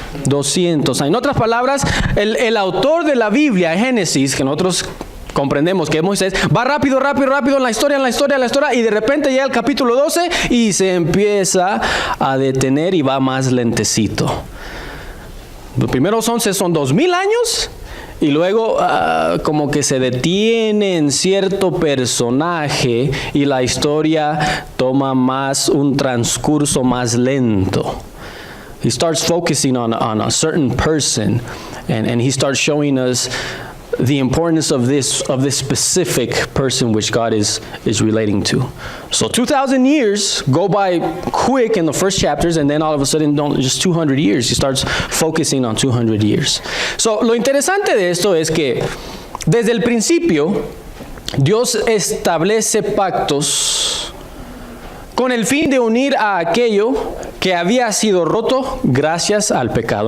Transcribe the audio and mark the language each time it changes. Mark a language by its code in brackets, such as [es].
[es] 200 años. En otras palabras, el autor de la Biblia, Génesis, que nosotros comprendemos que es Moisés, va rápido en la historia, y de repente llega el capítulo 12 y se empieza a detener y va más lentecito. Los primeros 11 son 2000 años. Y luego como que se detiene en cierto personaje y la historia toma un transcurso más lento. [en] He starts focusing on a certain person, and he starts showing us the importance of this specific person which God is relating to. So 2,000 years go by quick in the first chapters, and then all of a sudden, just 200 years. He starts focusing on 200 years. So [es] lo interesante de esto es que desde el principio Dios establece pactos con el fin de unir a aquello que había sido roto gracias al pecado.